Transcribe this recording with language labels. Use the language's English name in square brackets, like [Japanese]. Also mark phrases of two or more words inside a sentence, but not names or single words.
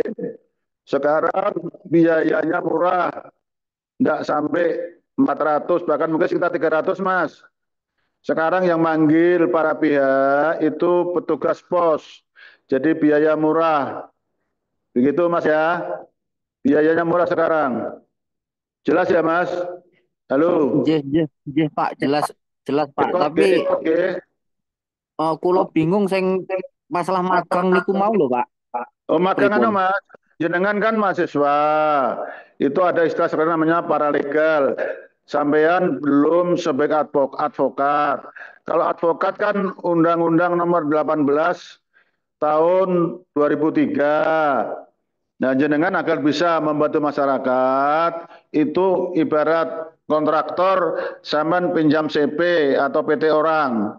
[Indonesian] Sekarang biayanya murah, tidak sampai 400, bahkan mungkin sekitar 300 Mas. Sekarang yang manggil para pihak itu petugas pos. Jadi biaya murah. Begitu Mas ya. Biayanya murah sekarang. Jelas ya Mas? Halo. [Javanese] Nggih, nggih, nggih, Pak, [Indonesian] jelas jelas Pak. Oke, Tapi oke. [Javanese] kula bingung sing masalah magang niku mau lho, Pak. [Indonesian] Oh, magang Pripun? Mas. Jenengan kan mahasiswa. Itu ada istilah sekarang namanya paralegal. Sampean belum sebagai advokat. Kalau advokat kan Undang-Undang Nomor 18 tahun 2003. Nah, jenengan agar bisa membantu masyarakat itu ibarat kontraktor sampean pinjam CP atau PT orang.